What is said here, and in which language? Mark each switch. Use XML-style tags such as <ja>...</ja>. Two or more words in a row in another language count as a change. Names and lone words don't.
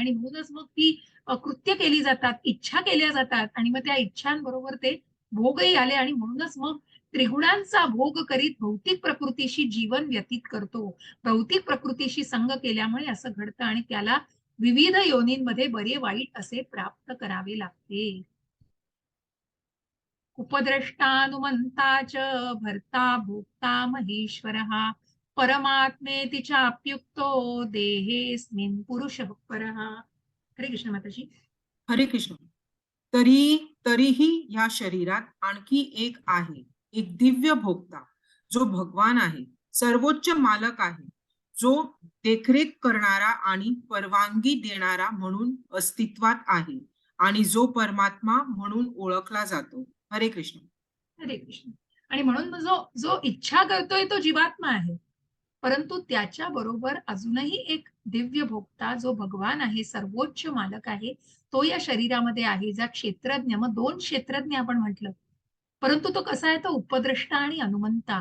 <mr>आणि म्हणूनच मग ती कृत्य केली जातात, इच्छा केल्या जातात आणि मग त्या इच्छांबरोबर ते भोगही आले. आणि म्हणूनच मग त्रिगुणांचा भोग करीत भौतिक प्रकृतीशी जीवन व्यतीत करतो. भौतिक प्रकृतीशी संग केल्यामुळे असं घडतं आणि त्याला विविध योनींमध्ये बरे वाईट असे प्राप्त करावे लागते.</mr> <sa>उपद्रष्टानुमंता च भर्ता भोक्ता महेश्वरः परमात्मेति चाप्युक्तो देहेस्मिन् पुरुषः परः.</sa> <mr>हरे कृष्ण माताजी. हरे कृष्ण. तरीही या शरीरात आणखी एक आहे, एक दिव्य भोक्ता जो भगवान आहे, सर्वोच्च मालक आहे, जो देखरेख करणारा आणि परवानगी देणारा म्हणून अस्तित्वात आहे आणि जो परमात्मा म्हणून ओळखला जातो. हरे कृष्ण. हरे कृष्ण. आणि म्हणून जो जो इच्छा करतोय तो जीवात्मा आहे, परंतु त्याच्या बरोबर अजूनही एक दिव्य भोक्ता जो भगवान आहे, सर्वोच्च मालक आहे, तो या शरीरामध्ये आहे. ज्या क्षेत्रज्ञ, मग 2 क्षेत्रज्ञ आपण म्हटलं, परंतु तो कसा आहे, तो उपद्रष्टा आणि अनुमंता.</mr>